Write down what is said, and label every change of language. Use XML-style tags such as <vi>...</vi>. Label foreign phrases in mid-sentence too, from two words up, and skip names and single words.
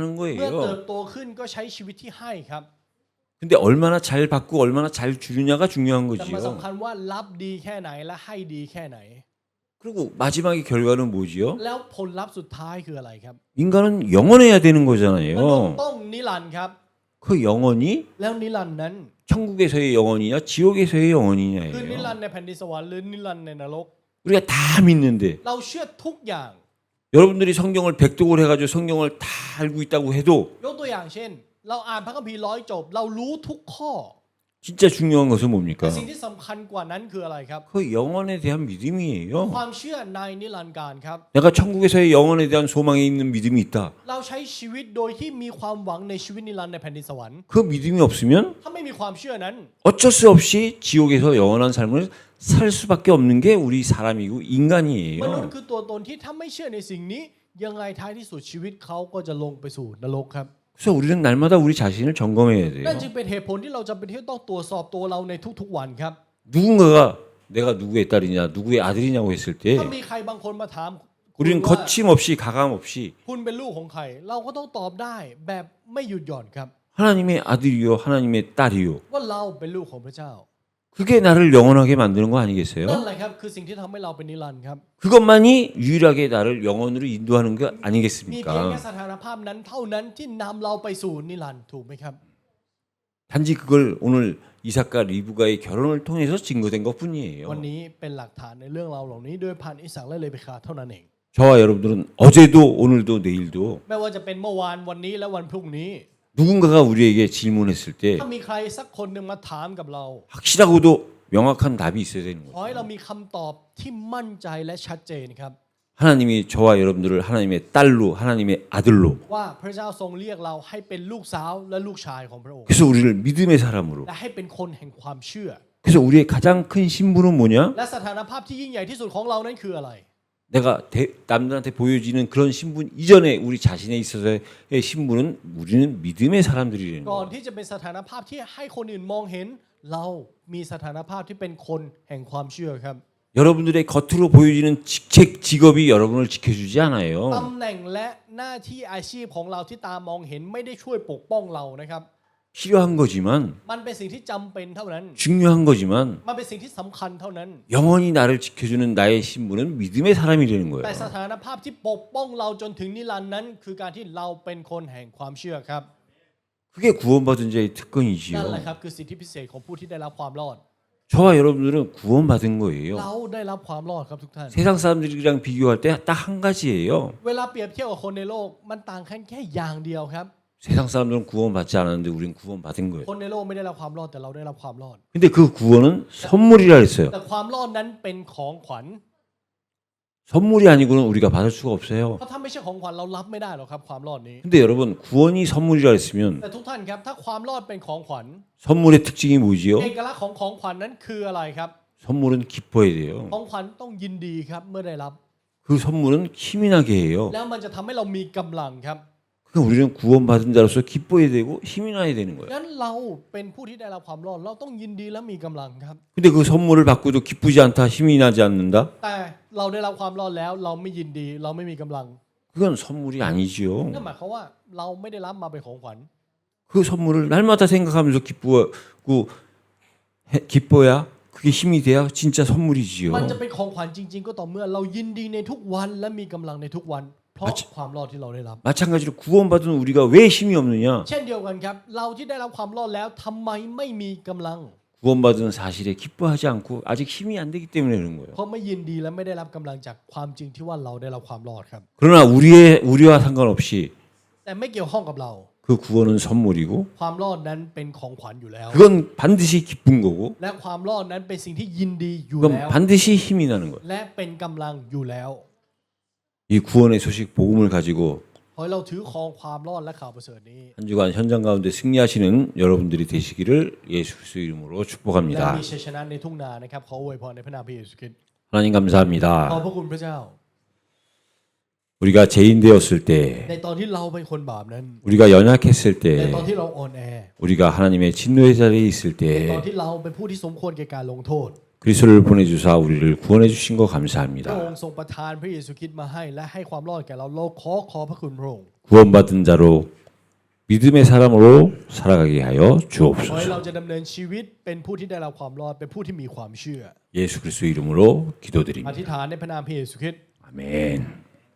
<th>เมื่อเติบ</th> <ko>거예요.</ko> <th>โตขึ้นก็ใช้ชีวิตที่ให้ครับ</th> <ko>근데 얼마나 잘 받고 얼마나 잘 주느냐가 중요한</ko> <th>แต่มัน</th> <ko>거지요.</ko> <th>สำคัญว่ารับดีแค่ไหนและให้ดีแค่ไหน</th> <ko>그리고 마지막의 결과는 뭐지요?</ko> <th>แล้วผลลัพธ์สุดท้ายคืออะไรครับ</th> <ko>인간은 영원해야 되는</ko> <th>มนุษย์</th> <ko>거잖아요.</ko> <th>ต้องนิรันดร์ครับ</th> <ko>그 영원이</ko> <th>แล้วนิรันดร์นั้น</th> <ko>천국에서의 영원이냐 지옥에서의</ko> <th>คือนิ</th> <ko>영원이냐예요.</ko> <th>รันดร์ในแผ่นดินสวรรค์หรือนิรันดร์ในนรก</th> <ko>우리가 다 믿는데</ko> <th>เราเชื่อทุกอย่าง</th> <ko>여러분들이 성경을 백독을 해가지고 성경을 다 알고 있다고 해도</ko> <th>ยกตัวอย่างเช่น เราอ่านพระคัมภีร์100 จบ เรารู้ทุกข้อ</th> <ko>진짜 중요한 것은</ko> <th>แต่</th> <ko>뭡니까?</ko> <th>สิ่งที่สำคัญกว่านั้นคืออะไรครับ</th> <ko>그 영원에 대한 믿음이에요.</ko> <th>ความเชื่อในนิรันดร์การครับ</th> <ko>내가 천국에서의 영원에 대한 소망이 있는 믿음이 있다.</ko> <th>เราใช้ชีวิตโดยที่มีความหวังในชีวิตนิรันดร์ในแผ่นดินสวรรค์</th> <ko>그 믿음이 없으면</ko> <th>ถ้าไม่มีความเชื่อนั้น</th> <ko>어쩔 수 없이 지옥에서 영원한 삶을 살 수밖에 없는 게 우리 사람이고</ko> <th>มนุษย์</th> <ko>인간이에요.</ko> <th>คือตัวตนที่ถ้าไม่เชื่อในสิ่งนี้ ยังไงท้ายที่สุดชีวิตเขาก็จะลงไปสู่นรกครับ</th> <ko>그래서 우리는 날마다 우리 자신을 점검해야 돼요.</ko> <th>นั่นจึงเป็นเหตุผลที่เราจำเป็นที่ต้องตรวจสอบตัวเราในทุกๆวันครับ</th> <ko>누군가가 내가 누구의 딸이냐 누구의 아들이냐고 했을 때</ko> <th>ถ้ามีใครบางคนมาถามคุณ</th> <ko>우리는</ko> <th>ว่า</th> <ko>거침없이 가감 없이</ko> <th>คุณเป็นลูกของใคร เราก็ต้องตอบได้แบบไม่หยุดหย่อนครับ</th> <ko>하나님의 아들이요 하나님의 딸이요</ko> <th>ว่าเราเป็นลูกของพระเจ้า</th> <ko>그게 나를 영원하게 만드는 거</ko> <th>นั่น</th> <ko>아니겠어요?</ko> <th>แหละครับคือสิ่งที่ทำให้เราเป็นนิรันดร์ครับ</th> <ko>그것만이 유일하게 나를 영원으로 인도하는 거</ko> <th>มีเพียงแค่</th> <ko>아니겠습니까?</ko> <th>สถานภาพนั้นเท่านั้นที่นำเราไปสู่นิรันดร์ถูกไหมครับ</th> <ko>단지 그걸 오늘 이삭과 리브가의 결혼을 통해서 증거된</ko> <th>วัน</th> <ko>것뿐이에요.</ko> <th>นี้เป็นหลักฐานในเรื่องราวเหล่านี้โดยผ่านอิสากและเลเบคาเท่านั้นเอง</th> <ko>저와 여러분들은 어제도 오늘도 내일도</ko> <th>ไม่ว่าจะเป็นเมื่อวานวันนี้และวันพรุ่งนี้</th> <ko>누군가가 우리에게 질문했을 때</ko> <th>ถ้ามีใครสักคนหนึ่งมาถามกับเรา</th> <ko>확실하고도 명확한 답이 있어야 되는</ko> <th>ขอให้</th> <ko>거예요.</ko> <th>เรามีคำตอบที่มั่นใจและชัดเจนครับ</th> <ko>하나님이 저와 여러분들을 하나님의 딸로 하나님의 아들로</ko> <th>ว่าพระเจ้าทรงเรียกเราให้เป็นลูกสาวและลูกชายของพระองค์</th> <ko>그래서 우리를 믿음의 사람으로</ko> <th>และให้เป็นคนแห่งความเชื่อ</th> <ko>그래서 우리의 가장 큰 신분은 뭐냐?</ko> <th>และสถานภาพที่ยิ่งใหญ่ที่สุดของเรานั้นคืออะไร</th> <ko>내가 남들한테 보여지는 그런 신분 이전에 우리 자신에 있어서의 신분은 우리는 믿음의 사람들이라는</ko> <th>ก่อน</th> <ko>거예요.</ko> <th>ที่จะเป็นสถานภาพที่ให้คนอื่นมองเห็น เรามีสถานภาพที่เป็นคนแห่งความเชื่อครับ</th> <ko>여러분들의 겉으로 보여지는 직책 직업이 여러분을 지켜주지</ko> <th>ตำ</th> <ko>않아요.</ko> <th>แหน่งและหน้าที่อาชีพของเราที่ตามองเห็นไม่ได้ช่วยปกป้องเรานะครับ</th> <ko>필요한 거지만</ko> <th>มันเป็นสิ่งที่จำเป็นเท่านั้น</th> <ko>중요한 거지만</ko> <th>มันเป็นสิ่งที่สำคัญเท่านั้น</th> <ko>영원히 나를 지켜주는 나의 신분은 믿음의 사람이 되는</ko> <th>แต่</th> <ko>거예요.</ko> <th>สถานภาพที่ปกป้องเราจนถึงนิรันดร์นั้น คือการที่เราเป็นคนแห่งความเชื่อครับ</th> <ko>그게 구원받은 자의</ko> <th>นั่นแหละ</th> <ko>특권이지요.</ko> <th>ครับคือสิทธิพิเศษของผู้ที่ได้รับความรอด</th> <ko>저와 여러분들은 구원받은 거예요.</ko> <th>เราได้รับความรอดครับทุกท่าน</th> <ko>세상 사람들이랑 비교할 때 딱 한 가지예요.</ko> <th>เวลาเปรียบเทียบกับคนในโลกมันต่างกันแค่อย่างเดียวครับ</th> <ko>세상 사람들은 구원받지 않았는데 우리는 구원받은 거예요.</ko> <th>คนในโลกไม่ได้รับความรอดแต่เราได้รับความรอด</th> <ko>근데 그 구원은 선물이라 했어요.</ko> <th>แต่ความรอดนั้นเป็นของขวัญ</th> <ko>선물이 아니고는 우리가 받을 수가 없어요.</ko> <th>เพราะถ้าไม่ใช่ของขวัญเรารับไม่ได้หรอกครับความรอดนี้</th> <ko>근데 여러분 구원이 선물이라 했으면</ko> <th>แต่ทุกท่านครับถ้าความรอดเป็นของขวัญ</th> <ko>선물의 특징이 뭐지요?</ko> <th>เอกลักษณ์ของของขวัญนั้นคืออะไรครับ</th> <ko>선물은 기뻐야 돼요.</ko> <th>ของขวัญต้องยินดีครับเมื่อได้รับ</th> <ko>그 선물은 힘이 나게 해요.</ko> <th>แล้วมันจะทำให้เรามีกำลังครับ</th> <ko>그러니까 우리는 구원받은 자로서 기뻐야 되고 힘이 나야 되는 거예요.</ko> <th>งั้นเราเป็นผู้ที่ได้รับความรอดเราต้องยินดีและมีกำลังครับ</th> <ko>근데 그 선물을 받고도 기쁘지 않다, 힘이 나지 않는다?</ko> <th>แต่เราได้รับความรอดแล้วเราไม่ยินดีเราไม่มีกำลัง</th> <ko>그건 선물이 아니지요.</ko> <th>นั่นหมายความว่าเราไม่ได้รับมาเป็นของขวัญ</th> <ko>그 선물을 날마다 생각하면서 기뻐야 그게 힘이 돼야 진짜 선물이지요.</ko> <th>มันจะเป็นของขวัญจริง ๆ ก็ต่อเมื่อเรายินดีในทุกวันและมีกำลังในทุกวัน เพราะความรอดที่เราได้รับ</th> <ko>마찬가지로 구원받은 우리가 왜 힘이 없느냐?</ko> <th>เช่นเดียวกันครับเราที่ได้รับความรอดแล้วทำไมไม่มีกำลัง</th> <ko>구원받은 사실에 기뻐하지 않고 아직 힘이 안 되기 때문에 그런 거예요.</ko> <th>เพราะไม่ยินดีและไม่ได้รับกำลังจากความจริงที่ว่าเราได้รับความรอดครับ</th> <ko>그러나 우리와 상관없이</ko> <th>แต่ไม่เกี่ยวข้องกับเรา</th> <ko>그 구원은 선물이고</ko> <th>ความรอดนั้นเป็นของขวัญอยู่แล้ว</th> <ko>그건 반드시 기쁜 거고</ko> <th>และความรอดนั้นเป็นสิ่งที่ยินดีอยู่</th> <ko>그건</ko> <th>แล้ว</th> <ko>반드시 힘이 나는 거예요.</ko> <th>และเป็นกำลังอยู่แล้ว</th> <ko>이 구원의 소식 복음을 가지고</ko> <th>ขอให้เราถือครองความรอดและข่าวประเสริฐนี้</th> <ko>한 주간 현장 가운데 승리하시는 여러분들이 되시기를 예수 그리스도 이름으로</ko> <th>และ</th> <ko>축복합니다.</ko> <th>มีชัยชนะในทุ่งนานะครับขออวยพรในพระนามพระเยซูคริสต์</th> <ko>하나님</ko> <th>ขอบ</th> <ko>감사합니다.</ko> <th>พระคุณพระเจ้า</th> <ko>우리가 죄인 되었을 때</ko> <th>ในตอนที่เราเป็นคนบาปนั้น</th> <ko>우리가 연약했을</ko> <th>ใน</th> <ko>때</ko> <th>ตอนที่เราอ่อนแอ</th> <ko>우리가 하나님의 진노의 자리에 있을</ko> <th>ในตอน</th> <ko>때</ko> <th>ที่เราเป็นผู้ที่สมควรแก่การลงโทษ</th> <ko>그리스도를 보내주사 우리를 구원해 주신 거</ko> <th>พระอง</th> <ko>감사합니다.</ko> <th>ค์ทรงประทานพระเยซูคริสต์มาให้และให้ความรอดแก่เราเราขอพระคุณพระองค์</th> <ko>구원받은 자로 믿음의 사람으로 살아가게 하여</ko> <th>ขอให้</th> <ko>주옵소서.</ko> <th>เราจะดำเนินชีวิตเป็นผู้ที่ได้รับความรอดเป็นผู้ที่มีความเชื่อ</th> <ko>예수 그리스도 이름으로</ko> <th>อ</th> <ko>기도드립니다.</ko> <th>ธิษฐานในพระนามพระเยซูคริสต์</th> <ko>아멘.</ko>